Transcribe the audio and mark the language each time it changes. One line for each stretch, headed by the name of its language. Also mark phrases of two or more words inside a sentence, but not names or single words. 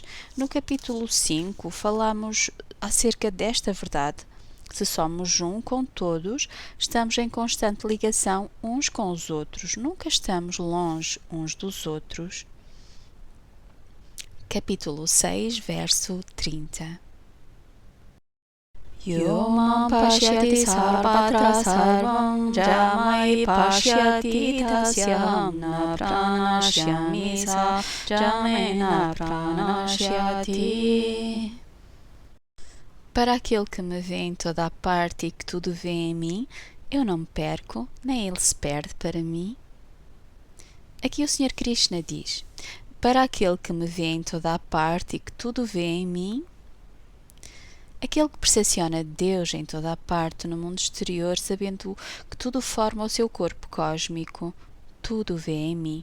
Portuguese: No capítulo 5 falamos acerca desta verdade. Se somos um com todos, estamos em constante ligação uns com os outros. Nunca estamos longe uns dos outros. Capítulo 6, verso 30.
Sanskrit: Yomam pashyati sarvatra sarvam jamai pashyati tasyam na pranashyami sa jamena pranashyati.
Portuguese: Para aquele que me vê em toda a parte e que tudo vê em mim, eu não me perco, nem ele se perde para mim. Aqui o Sr. Krishna diz: para aquele que me vê em toda a parte e que tudo vê em mim, aquele que percepciona Deus em toda a parte no mundo exterior, sabendo que tudo forma o seu corpo cósmico, tudo vê em mim.